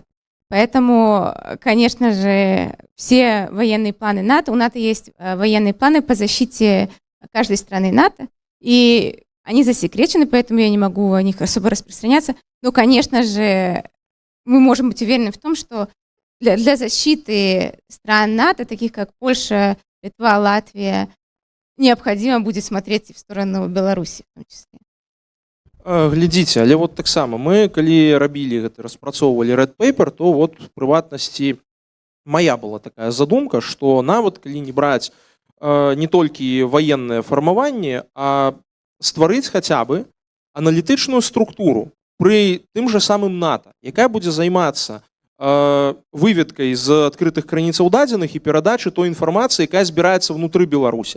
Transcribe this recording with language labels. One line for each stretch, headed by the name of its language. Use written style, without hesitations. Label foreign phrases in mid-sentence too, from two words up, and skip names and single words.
Russian: Поэтому, конечно же, все военные планы НАТО, у НАТО есть военные планы по защите каждой страны НАТО, и они засекречены, поэтому я не могу о них особо распространяться. Но, конечно же, мы можем быть уверены в том, что для защиты стран НАТО, таких как Польша, Литва, Латвия, необходимо будет смотреть в сторону Беларуси в том числе.
Belarusian: Глядзіце, але вот таксама мы калі рабілі гэта распрацоўвалі Red Paper, то вот в прыватнасці моя была такая задумка, што нават калі не браць не толькі военное фармаванне, а стварыць хаця бы аналітычную структуру пры тым же самым НАТО, якая будзе займацца выведкай з адкрытых крыніцаў дадзеных і перадачы той інфармацыі, якая збіраецца внутры Беларусі.